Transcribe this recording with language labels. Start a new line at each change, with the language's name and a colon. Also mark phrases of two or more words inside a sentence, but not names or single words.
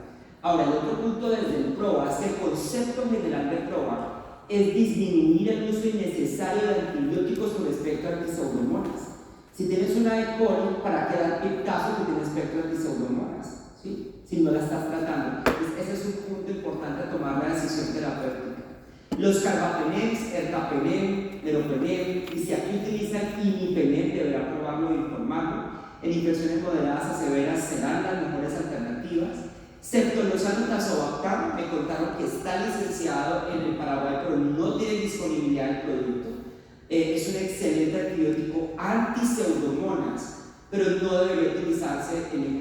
Spanish: Ahora, el otro punto desde el PROA es que el concepto general del PROA es disminuir el uso innecesario de antibióticos con respecto a antipseudomonas. Si tienes una E. coli, ¿para qué dar piptazo que tiene espectro de pseudomonas? ¿Sí? Si no la estás tratando. Entonces, ese es un punto importante a tomar la decisión terapéutica. Los carbapenems, ertapenem, meropenem, y si aquí utilizan imipenem, deberá probarlo e informarlo. En infecciones moderadas a severas serán las mejores alternativas. Ceftolozano tazobactam, me contaron que está licenciado en el Paraguay, pero no tiene disponibilidad del producto. Es un excelente antibiótico anti-pseudomonas, pero no debería utilizarse en E.